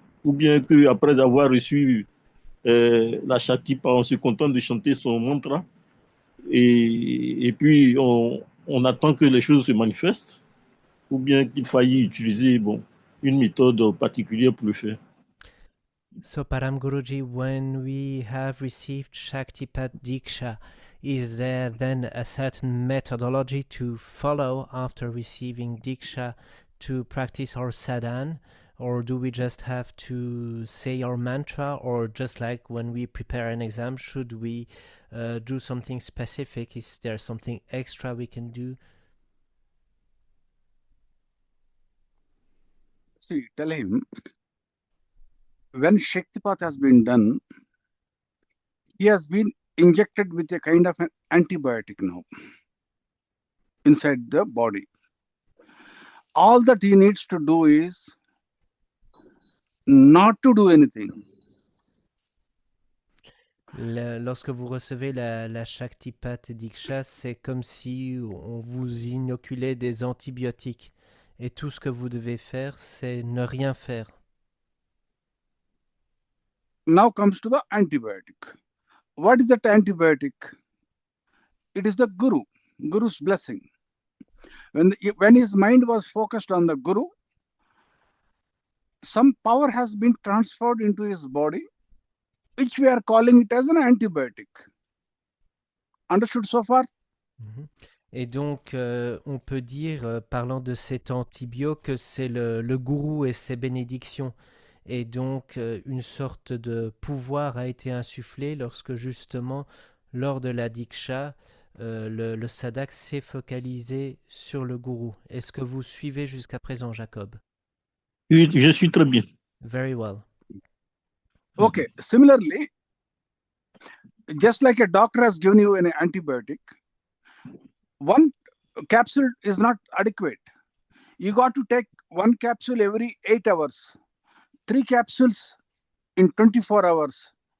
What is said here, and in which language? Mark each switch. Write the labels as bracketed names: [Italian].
[French] ou bien qu'après avoir reçu la Shaktipat, on se contente de chanter son mantra et puis on attend que les choses se manifestent, ou bien qu'il faille utiliser une méthode particulière pour le faire. [English] So, Param Guruji, when we have received Shaktipat Diksha, is there then a certain methodology to follow after receiving Diksha to practice our sadhana? Or do we just have to say our mantra? Or just like when we prepare an exam, should we do something specific? Is there something extra we can do? See, tell him, when Shaktipat has been done, he has been injected with a kind of an antibiotic now inside the body. All that he needs to do is not to do anything. [French] Lorsque vous recevez la Shaktipat Diksha, c'est comme si on vous inoculait des antibiotiques. Et tout ce que vous devez faire, c'est ne rien faire. [English] Now comes to the antibiotic. What is that antibiotic? It is the Guru, Guru's blessing. When his mind was focused on the Guru, some power has been transferred into his body, which we are calling it as an antibiotic. Understood so far? [French] Et donc, on peut dire, parlant de cet antibio, que c'est le gourou et ses bénédictions. Et donc, une sorte de pouvoir a été insufflé lorsque, justement, lors de la Diksha, le sadhak s'est focalisé sur le gourou. Est-ce que vous suivez jusqu'à présent, Jacob? Oui, je suis très bien. [English] Very well. Okay, similarly, just like a doctor has given you an antibiotic, one capsule is not adequate. You got to take one capsule every 8 hours, 3 capsules in 24 hours.